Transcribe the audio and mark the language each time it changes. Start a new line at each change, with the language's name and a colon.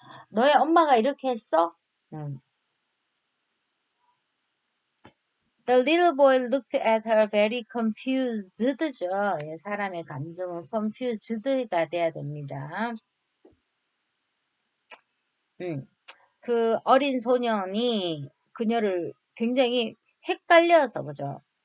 Korean: 너의 엄마가 이렇게 했어?
English: The little boy looked at her very confused죠.
Korean: 예, 사람의 감정은 confused가 돼야 됩니다. 그 어린 소년이 그녀를 굉장히 헷갈려서 그죠.